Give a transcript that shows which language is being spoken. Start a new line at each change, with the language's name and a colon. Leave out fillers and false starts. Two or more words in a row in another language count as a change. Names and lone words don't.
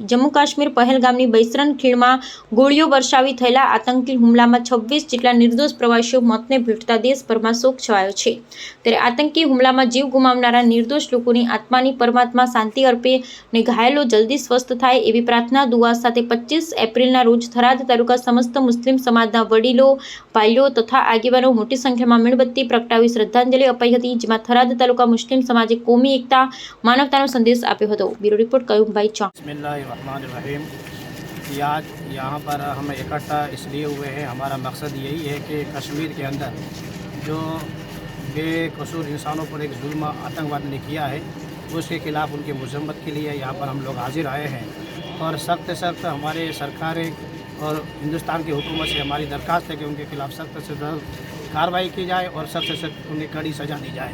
Gujarati: જમ્મુ કાશ્મીર પહેલગામની બૈસરન ખીણમાં ગોળીઓ વર્ષાવી થયેલા આતંકી હુમલામાં 26 જેટલા નિર્દોષ પ્રવાસીઓ મોતને ભેટતા દેશભરમાં શોક છવાયો છે। ત્યારે આતંકી હુમલામાં જીવ ગુમાવનારા નિર્દોષ લોકોની આત્માની પરમાત્મા શાંતિ અર્પે અને ઘાયલો જલ્દી સ્વસ્થ થાય એવી પ્રાર્થના દુઆ સાથે 25 એપ્રિલના રોજ થરાદ તાલુકા સમસ્ત મુસ્લિમ સમાજના વડીલો ભાઈઓ તથા આગેવાનો મોટી સંખ્યામાં મીણબત્તી પ્રગટાવી શ્રદ્ધાંજલિ અપાઈ હતી। જેમાં થરાદ તાલુકા મુસ્લિમ સમાજે કોમી એકતા માનવતાનો સંદેશ આપ્યો હતો।
English: bureau report
Gujarati: कयूमभाई चौहान।
Urdu: بسم اللہ الرحمن الرحیم۔ آج یہاں پر ہم اکٹھا اس لیے ہوئے ہیں، ہمارا مقصد یہی ہے کہ کشمیر کے اندر جو بےقصور انسانوں پر ایک ظلم آتنک واد نے کیا ہے اس کے خلاف ان کی مذمت کے لیے یہاں پر ہم لوگ حاضر آئے ہیں اور سخت ہمارے سرکاریں اور ہندوستان کی حکومت سے ہماری درخواست ہے کہ ان کے خلاف سخت سے سخت کارروائی کی جائے اور سخت سے سخت انہیں کڑی سزا دی جائے.